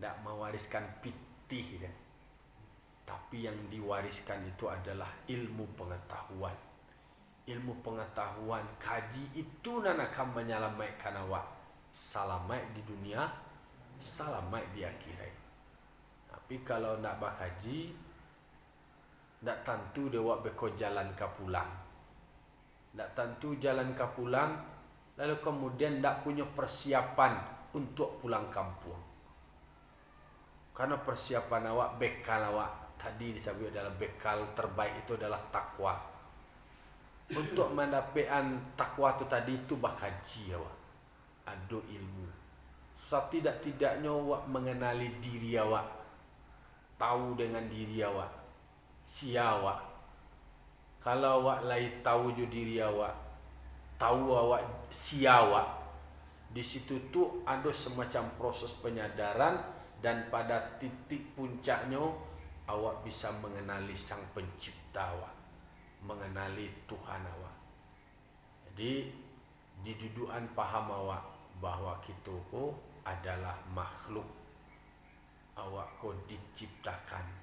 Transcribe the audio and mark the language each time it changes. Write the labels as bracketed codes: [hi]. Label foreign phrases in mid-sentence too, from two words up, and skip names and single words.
[id] tidak mewariskan pitih ya. Tapi yang diwariskan itu adalah ilmu pengetahuan. Ilmu pengetahuan, kaji itu nan akan menyelamatkan awak. Selamat di dunia, selamat di akhirat. [min] Tapi kalau nak bakaji, tak tentu dia awak beko jalan ke pulang. Tak tentu jalan ke pulang, [id] lalu kemudian tak punya persiapan untuk pulang kampung. Karena persiapan awak, bekal awak tadi disebut adalah bekal terbaik itu adalah takwa. Untuk mendapatkan takwa itu tadi itu bakaji awak. Ada ilmu. Setidak-tidaknya awak mengenali diri awak. Tahu dengan diri awak. Siapa? Kalau awak lai tahu ju diri awak, tahu awak siapa, di situ tu ada semacam proses penyadaran dan pada titik puncaknya awak bisa mengenali Sang Pencipta awak, mengenali Tuhan awak. Jadi di dudukan paham awak bahwa kita adalah makhluk, awak diciptakan.